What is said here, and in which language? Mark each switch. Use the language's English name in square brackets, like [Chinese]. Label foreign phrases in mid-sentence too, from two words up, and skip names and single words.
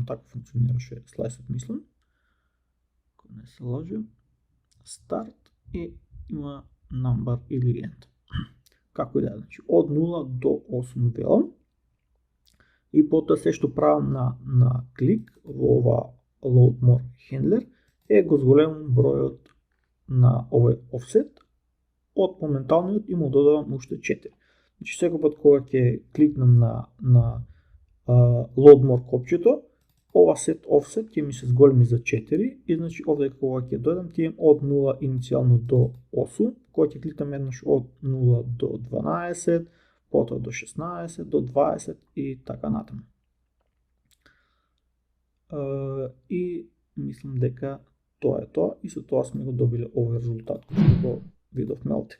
[Macedonian] Така функционираше слайсот, мислам. Ако не се лажам. Старт и има number или end. Како и да е, значи од 0 до 8 велам. И потоа се што правам на клик во ова [English] load more handler [Macedonian] е го зголемам бројот на овој offset од моменталниот и му додавам уште 4. Значи секој пат кога ќе кликнам на [English] load more [Macedonian] копчето, ова [English] set offset [Macedonian] ќе ми се зголеми за 4 и значи овде кога ќе дојдам ќе имам од 0 иницијално до 8, кога ќе кликнам еднаш од 0 до 12, потоа до 16, до 20 и така натаму. И мислам дека тоа е тоа и со тоа сме го добиле овој резултат кој го видовме овде.